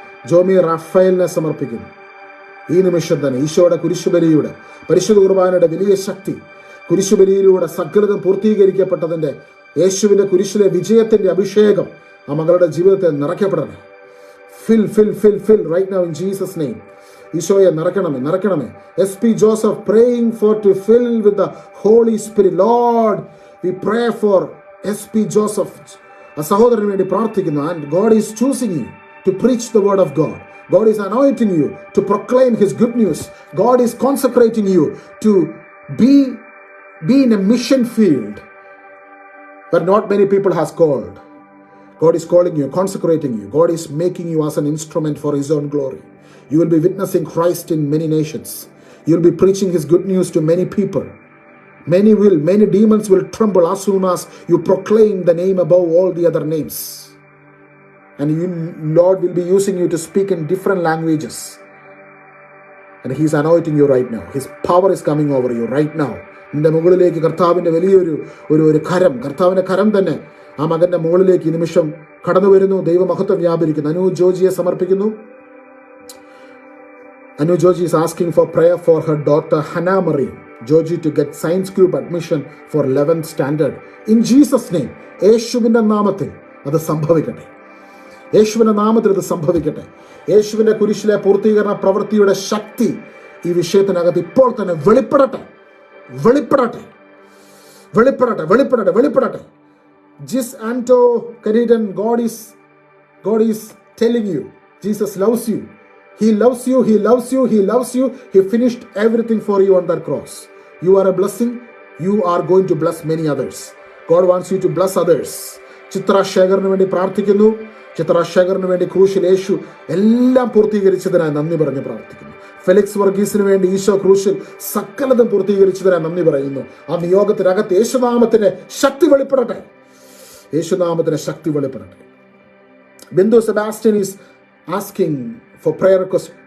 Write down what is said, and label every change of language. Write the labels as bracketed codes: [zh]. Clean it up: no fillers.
[ml] ജോമി റാഫേലിനെ സമർപ്പിക്കുന്നു. ഈ നിമിഷം തന്നെ ഈശോയുടെ കുരിശുബലിയുടെ പരിശുദ്ധ കുർബാനയുടെ വലിയ ശക്തി, കുരിശുബലിയിലൂടെ സകലതും പൂർത്തീകരിക്കപ്പെട്ടതിന്റെ യേശുവിന്റെ കുരിശിലെ വിജയത്തിന്റെ അഭിഷേകം ആ മകളുടെ ജീവിതത്തെ നിറയ്ക്കപ്പെടണേ. [en] Fill right now in Jesus' name. [ml] ഈശോയെ നിറയ്ക്കണമേ. [en] SP Joseph praying for to fill with the Holy Spirit. Lord, we pray for SP Joseph. [ml] ആ സഹോദരന് വേണ്ടി പ്രാർത്ഥിക്കുന്നു. [en] And God is choosing you to preach the word of God. God is anointing you to proclaim his good news. God is consecrating you to be in a mission field where not many people has called. God is calling you, consecrating you. God is making you as an instrument for his own glory. You will be witnessing Christ in many nations. You will be preaching his good news to many people. Many demons will tremble as soon as you proclaim the name above all the other names. And Lord will be using you to speak in different languages. And he's anointing you right now. His power is coming over you right now. [ml] നിന്റെ മുകളിലേക്ക് കർത്താവിന്റെ വലിയൊരു കർത്താവിന്റെ കരം തന്നെ ആ മകന്റെ മുകളിലേക്ക് ഈ നിമിഷം കടന്നു വരുന്നു. ദൈവമഹത്വം വ്യാപരിക്കുന്നു. അനു ജോജിയെ സമർപ്പിക്കുന്നു. [en] Anu Joji is asking for prayer for her daughter Hannah Marie Joji to get Science Group admission for 11th standard. In Jesus' name, [ml] യേശുവിന്റെ നാമത്തിൽ അത് സംഭവിക്കട്ടെ. യേശുവിൻ്റെ നാമത്തിൽ ഇത് സംഭവിക്കട്ടെ. യേശുവിൻ്റെ കുരിശിലെ പൂർത്തീകരണ പ്രവൃത്തിയുടെ ശക്തി ഈ വിഷയത്തിനകത്ത് ഇപ്പോൾ തന്നെ വെളിപ്പെടട്ടെ, വെളിപ്പെടട്ടെ, വെളിപ്പെടട്ടെ, വെളിപ്പെടട്ടെ, വെളിപ്പെടട്ടെ. [en] Jis Anto Kareedan, God is telling you, Jesus loves you. He loves you, He loves you, He loves you. He finished everything for you on that cross. You are a blessing. You are going to bless many others. God wants you to bless others. [ml] ചിത്ര ശേഖറിന് വേണ്ടി പ്രാർത്ഥിക്കുന്നു. ചിത്ര ശേഖറിന് വേണ്ടി ക്രൂശിൽ യേശു എല്ലാം പൂർത്തീകരിച്ചതിനായി നന്ദി പറഞ്ഞ് പ്രാർത്ഥിക്കുന്നു. Felix വർഗീസിന് വേണ്ടി ഈശോ ക്രൂശിൽ സകലതും പൂർത്തീകരിച്ചതിനായി നന്ദി പറയുന്നു. ആ നിയോഗത്തിനകത്ത് യേശുനാമത്തിന്റെ ശക്തി വെളിപ്പെടട്ടെ, യേശുനാമത്തിന്റെ ശക്തി വെളിപ്പെടട്ടെ. [en] Bindu Sebastian is asking for prayer request.